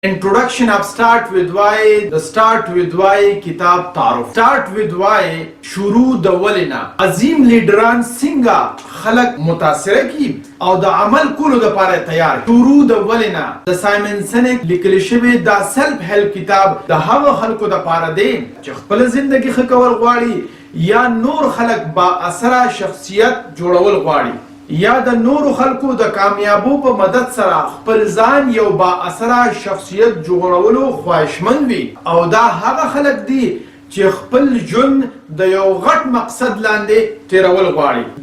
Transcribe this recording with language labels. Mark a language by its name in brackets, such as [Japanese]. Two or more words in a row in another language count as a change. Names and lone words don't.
[English] Introduction of Start with Why, the Start with Why kitab تعارف. [Pashto] Start with Why شروع د ولنا عظیم لیډران څنګه خلق متاثر کی او د عمل کولو د لپاره تیار. شروع د ولنا د سایمن سینک لیکل شوی دا [English] self help [Pashto] کتاب د هغه خلکو د لپاره دی چې خپل ژوندۍ ښه کول غواړي یا نور خلق با اثر شخصیت جوړول غواړي یا د نورو خلکو د کامیابو په مدد سره خپل ځان یو با اثره شخصیت جوړولو خواهشمند وي او دا هغه خلک دي چې خپل ژوند د یو غټ مقصد لاندې تیرول غواړي.